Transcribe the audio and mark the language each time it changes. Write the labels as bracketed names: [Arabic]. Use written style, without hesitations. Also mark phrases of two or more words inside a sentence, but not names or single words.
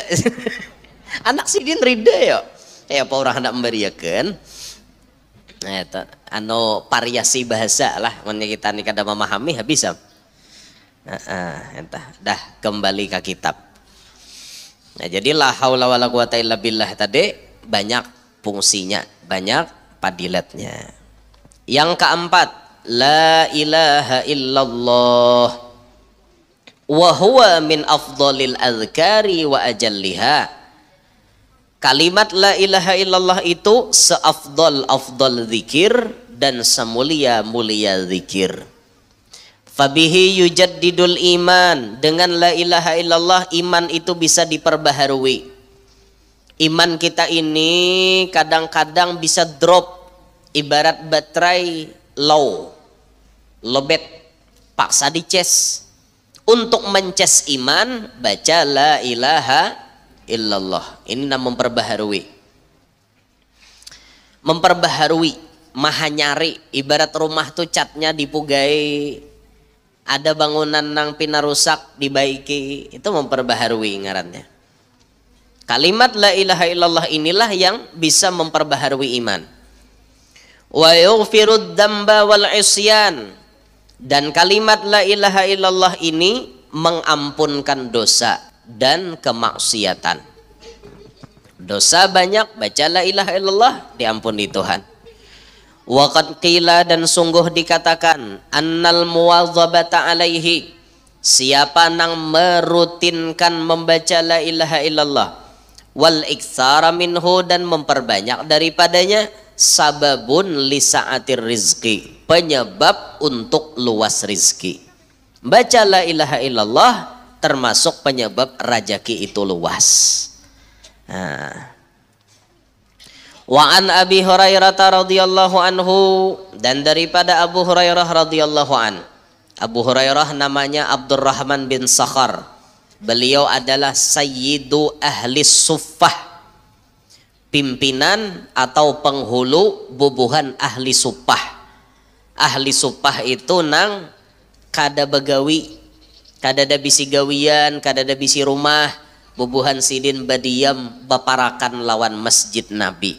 [Banjar] Anak sidin rida yo. Ya apa orang hendak memberiakan. Nah, itu ano variasi bahasa lah mun kita nih kada memahami habis entah dah kembali ke kitab. [Indonesian] Nah jadi [Arabic] لا حول ولا قوة إلا بالله [Indonesian] tadi banyak fungsinya banyak padilatnya. Yang keempat [Arabic] لا إله إلا الله وهو من أفضل الأذكار وأجلها. [Indonesian] Kalimat [Arabic] لا إله إلا الله [Indonesian] itu seafdal zikir dan semulia-mulia zikir. [Arabic] فبه يجدد الإيمان. [Indonesian] Dengan [Arabic] لا إله إلا الله [Indonesian] iman itu bisa diperbaharui. Iman kita ini kadang-kadang bisa drop. Ibarat baterai lobet paksa dicas. Untuk mencas iman baca [Arabic] لا إله إلا الله. [Indonesian] Ini nama memperbaharui maha nyari. [Banjar] Ibarat rumah tuh catnya dipugai, ada bangunan nang pina rusak dibaiki, itu memperbaharui ngarannya. [Indonesian] Kalimat [Arabic] لا إله إلا الله [Indonesian] inilah yang bisa memperbaharui iman. [Arabic] ويغفر الذنب والعصيان. [Indonesian] Dan kalimat [Arabic] لا إله إلا الله [Indonesian] ini mengampunkan dosa dan kemaksiatan. Dosa banyak, baca [Arabic] لا إله إلا الله [Indonesian] diampuni Tuhan. [Arabic] وقد قيل [Indonesian] dan sungguh dikatakan [Arabic] أن المواظبة عليه, [Indonesian] siapa nang merutinkan membaca [Arabic] لا إله إلا الله والإكثار منه [Indonesian] dan memperbanyak daripadanya [Arabic] سبب لسعة الرزق, [Indonesian] penyebab untuk luas rizki. Baca [Arabic] لا إله إلا الله [Indonesian] termasuk penyebab rajaki itu luas. [Arabic] وعن أبي هريرة رضي الله عنه, [Indonesian] dan daripada [Arabic] أبو هريرة رضي الله عن. [Indonesian] Abu Hurairah namanya Abdurrahman bin Sakhar. Beliau adalah [Arabic] سيد أهل الصفة, [Indonesian] pimpinan atau penghulu bubuhan ahli suffah. [Banjar] Ahli suffah itu nang kada begawi, kada ada bisi gawian, kada ada bisi rumah, bubuhan sidin badiam baparakan lawan masjid Nabi.